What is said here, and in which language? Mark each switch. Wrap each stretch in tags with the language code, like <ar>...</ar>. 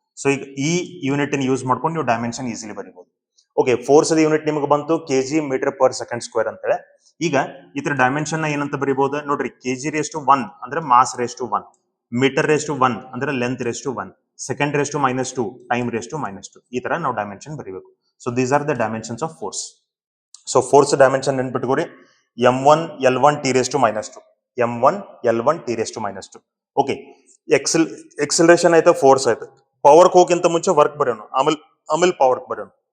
<kn>So ಈಗ ಈ unit use ಮಾಡ್ಕೊಂಡು ನೀವು dimension easily ಬರೀಬಹುದು. Okay, force unit ನಿಮಗೆ ಬಂತು KG metre per second square ಅಂತ ಹೇಳಿ. ಈಗ ಇದ್ರ ಡೈಮೆನ್ಷನ್ ನ ಏನಂತ ಬರೀಬಹುದು ನೋಡ್ರಿ? ಕೆಜಿ ರೇಸ್ ಟು 1 ಅಂದ್ರೆ mass raise to 1, metre raise to 1 ಅಂದ್ರೆ length raise to 1, second raise to -2, time raise to -2. ಈ ತರ ನಾವು ಡೈಮೆನ್ಷನ್ ಬರೀಬೇಕು.</kn> <en>So these are the dimensions of force.</en> <kn>So force dimension ನೆನ್ಪಿಟ್ಕೋರಿ, m1 l1 t⁻², m1 l1 t⁻². Okay, acceleration ಆಯ್ತಾ, force ಆಯ್ತು. Power ಹೋಗಿಂತ ಮುಂಚೆ work ಬರೆಯೋಣ, ಆಮೇಲೆ power ಬರೆಯೋಣ.</kn>